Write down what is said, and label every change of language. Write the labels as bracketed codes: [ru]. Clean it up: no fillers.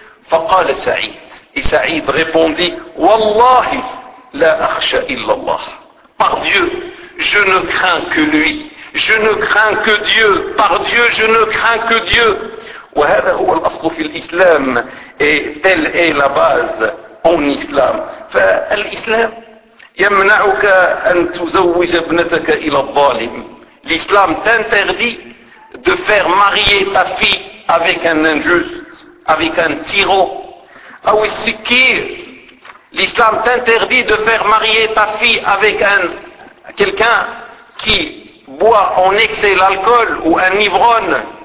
[ar] فقال سعيد. [fr] Et Saïd répondit, [ar] والله لا أخشى إلا الله. [fr] Par Dieu, je ne crains que lui. Je ne crains que Dieu. Par Dieu, je ne crains que Dieu. [ar] وهذا هو الأصل في الإسلام. [fr] Et telle est la base en Islam. [ar] فالإسلام يمنعك أن تزوج ابنتك إلى الظالم. [fr] L'Islam t'interdit de faire marier ta fille avec un injuste, avec un tyran. [ar] أو السكير. [fr] L'Islam t'interdit de faire marier ta fille avec quelqu'un qui boit en excès l'alcool ou un ivrogne.